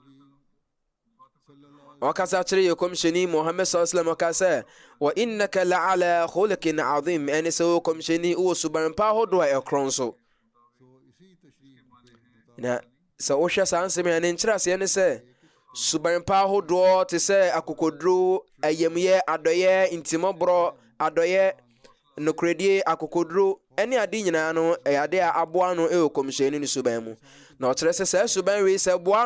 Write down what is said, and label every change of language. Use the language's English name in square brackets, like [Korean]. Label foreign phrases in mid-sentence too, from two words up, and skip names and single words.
[Akan] ɔkasa kyerɛ yɛ kɔmhyɛni Muhammad sallam ɔka sɛ [Arabic] وإنك لعلى خلق عظيم [Akan] ɛne sɛ wɔ kɔmhyɛni wɔ suban pa ahodoɔ a ɛkorɔn so na sɛ wohwɛ saa nsɛm a ne nkyerɛaseɛ ne sɛ suban pa ahodoɔ te sɛ akokoduro ayamyɛ adɔyɛ ntimɔborɔ adɔyɛ nokoredie akokoduro ɛne ade nyinaa no ɛyɛ ade a aboa no ɛwɔ kɔmhyɛni no suban mu na ɔkyerɛ sɛ saa suban wei sɛ boa